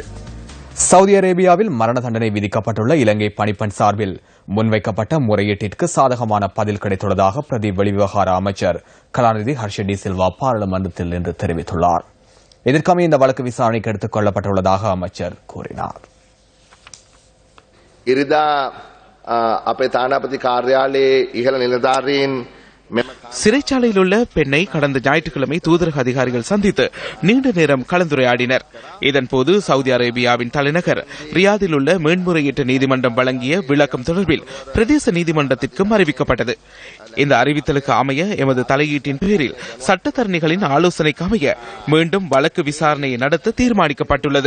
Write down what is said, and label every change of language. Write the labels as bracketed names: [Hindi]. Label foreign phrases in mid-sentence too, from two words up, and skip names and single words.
[Tamil] சவுதி அரேபியாவில் மரண தண்டனை விதிக்கப்பட்டுள்ள இலங்கை பணிப்பெண் சார்பில் முன்வைக்கப்பட்ட முறையீட்டிற்கு சாதகமான பதில் கிடைத்துள்ளதாக பிரதி வெளிவிவகார அமைச்சர் கலாநிதி ஹர்ஷ டி சில்வா பாராளுமன்றத்தில் இன்று தெரிவித்துள்ளார். இதற்கமைய இந்த வழக்கு விசாரணைக்கு எடுத்துக் கொள்ளப்பட்டுள்ளதாக அமைச்சர் கூறினார். [Sinhala] ඉරිදා අපේ තානාපති කාර්යාලයේ ඉහළ නිලධාරීන් [Tamil] சிறைச்சாலையில் உள்ள பெண்ணை கடந்த ஞாயிற்றுக்கிழமை தூதரக அதிகாரிகள் சந்தித்து நீண்ட நேரம் கலந்துரையாடினர். இதன்போது சவுதி அரேபியாவின் தலைநகர் ரியாதில் உள்ள மேன்முறையீட்டு நீதிமன்றம் வழங்கிய விளக்கம் தொடர்பில் பிரதேச நீதிமன்றத்திற்கும் அறிவிக்கப்பட்டது. இந்த அறிவித்தலுக்கு அமைய எமது தலையீட்டின் பேரில் சட்டத்தரணிகளின் ஆலோசனைக்கு அமைய மீண்டும் வழக்கு விசாரணையை நடத்த தீர்மானிக்கப்பட்டுள்ளது.